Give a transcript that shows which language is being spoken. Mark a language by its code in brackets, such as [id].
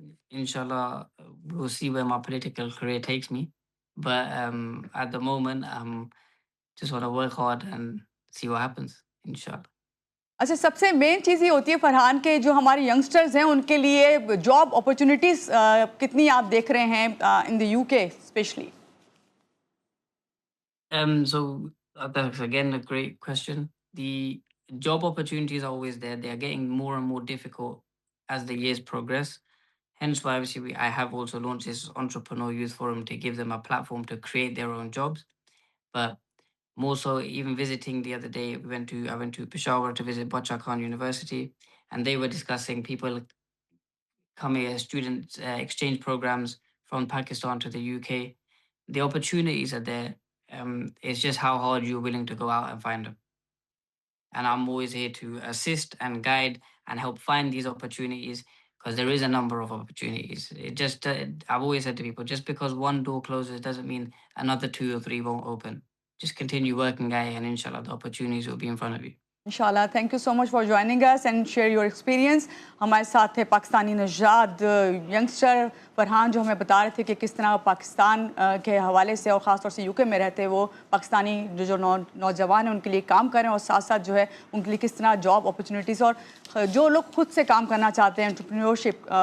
[en] Inshallah, we'll see where my political career takes me. But at the moment, just want to work hard and see what happens. Inshallah. [hi] अच्छा, सबसे main चीज़ ये होती है फरहान के जो हमारे यंगस्टर्स हैं उनके लिए जॉब अपॉर्चुनिटीज़ कितनी आप देख रहे हैं [en] In the UK specially? So that's again a great question. The job opportunities are always there. They are getting more and more difficult as the years progress. Hence why obviously I have also launched this entrepreneur youth forum to give them a platform to create their own jobs. But more so, even visiting the other day, I went to Peshawar to visit Bacha Khan University, and they were discussing people coming as student exchange programs from Pakistan to the UK. The opportunities are there. It's just how hard you're willing to go out and find them. And I'm always here to assist and guide and help find these opportunities because there is a number of opportunities. I've always said to people, just because one door closes doesn't mean another 2 or 3 won't open. Just continue working, guy, and inshallah, the opportunities will be in front of you. इंशाल्लाह, thank you so much for joining us and share your experience. [hi] हमारे साथ थे पाकिस्तानी नौजवान youngster Farhan, जो हमें बता रहे थे कि किस तरह पाकिस्तान के हवाले से और ख़ास तौर से यूके में रहते वो पाकिस्तानी जो नौजवान हैं उनके लिए काम कर रहे हैं और साथ साथ जो है उनके लिए किस तरह जॉब अपॉर्चुनिटीज़ और जो लोग खुद से काम करना चाहते हैं, एंटरप्रेन्योरशिप